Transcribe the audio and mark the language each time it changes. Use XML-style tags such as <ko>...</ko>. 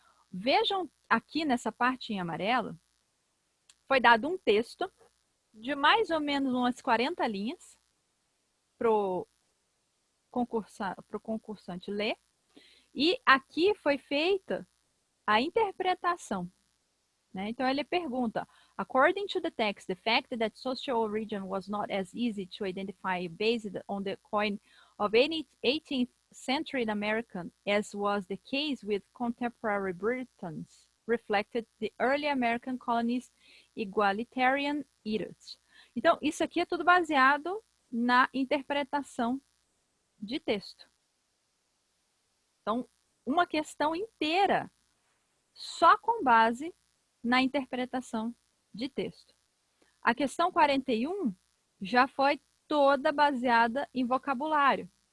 <pt>Vejam aqui nessa parte em amarelo, foi dado um texto de mais ou menos umas 40 linhas para o concursante ler. E aqui foi feita a interpretação, né? Então ele pergunta:</pt> <en>according to the text, the fact that social origin was not as easy to identify based on the coin of 18th century American as was the case with contemporary Britons reflected the early American colonies' egalitarian ethos.</en> <pt>Então, isso aqui é tudo baseado na interpretação de texto. Então, uma questão inteira só com base na interpretação de texto. A questão 41 já foi toda baseada em vocabulário.</pt>